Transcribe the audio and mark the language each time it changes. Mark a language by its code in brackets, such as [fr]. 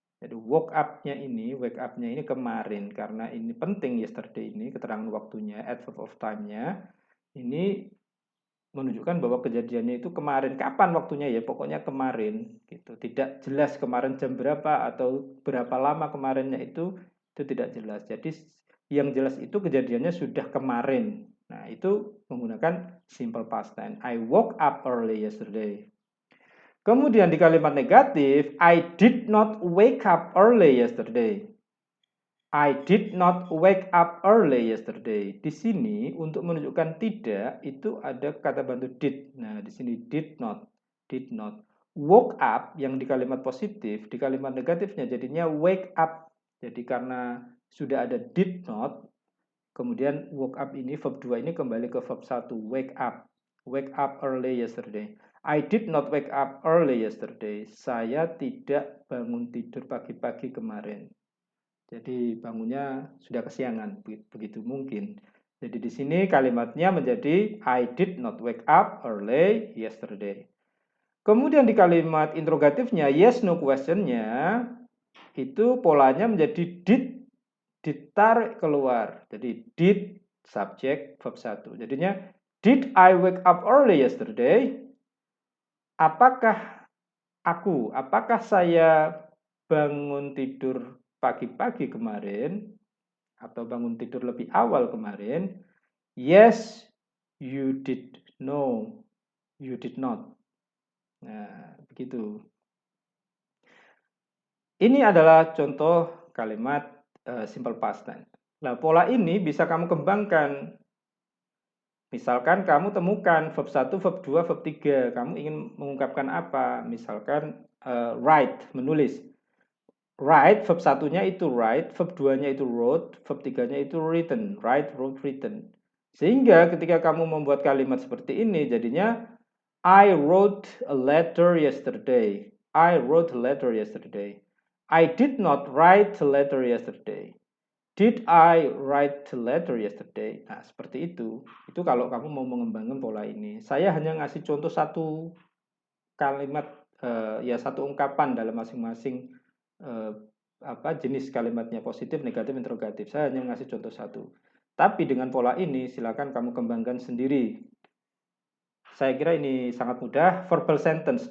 [id] Jadi wake up-nya ini kemarin karena ini penting yesterday ini keterangan waktunya, adverb of time-nya ini menunjukkan bahwa kejadiannya itu kemarin. Kapan waktunya ya? Pokoknya kemarin gitu. Tidak jelas kemarin jam berapa atau berapa lama kemarinnya itu tidak jelas. Jadi yang jelas itu kejadiannya sudah kemarin. Nah, itu menggunakan simple past tense. [en] I woke up early yesterday. [id] Kemudian di kalimat negatif, [en] I did not wake up early yesterday. I did not wake up early yesterday. [id] Di sini untuk menunjukkan tidak itu ada kata bantu did. Nah, di sini did not. Woke up yang di kalimat positif, di kalimat negatifnya jadinya wake up. Jadi karena sudah ada did not, kemudian woke up ini verb 2 ini kembali ke verb 1, wake up. [en] Wake up early yesterday. I did not wake up early yesterday. [id] Saya tidak bangun tidur pagi-pagi kemarin. Jadi bangunnya sudah kesiangan, begitu mungkin. Jadi di sini kalimatnya menjadi [en] I did not wake up early yesterday. [id] Kemudian di kalimat interrogatifnya yes no question-nya itu polanya menjadi did ditarik keluar. Jadi did subjek, verb 1. [en] Jadinya, did I wake up early yesterday? [id] Apakah saya bangun tidur pagi-pagi kemarin? Atau bangun tidur lebih awal kemarin? [en] Yes, you did. No, you did not. [id] Nah, begitu. Ini adalah contoh kalimat simple past tense. Nah, pola ini bisa kamu kembangkan. Misalkan kamu temukan verb 1, verb 2, verb 3. Kamu ingin mengungkapkan apa? Misalkan write, menulis. Write, verb 1-nya itu write, verb 2-nya itu wrote, verb 3-nya itu written. Write, wrote, written. Sehingga ketika kamu membuat kalimat seperti ini, jadinya [en] I wrote a letter yesterday. I wrote a letter yesterday. I did not write a letter yesterday. Did I write a letter yesterday? [id] Nah, seperti itu. Itu kalau kamu mau mengembangkan pola ini. Saya hanya ngasih contoh satu kalimat, satu ungkapan dalam masing-masing jenis kalimatnya, positif, negatif, interrogatif. Saya hanya ngasih contoh satu. Tapi dengan pola ini, silakan kamu kembangkan sendiri. Saya kira ini sangat mudah, verbal sentence.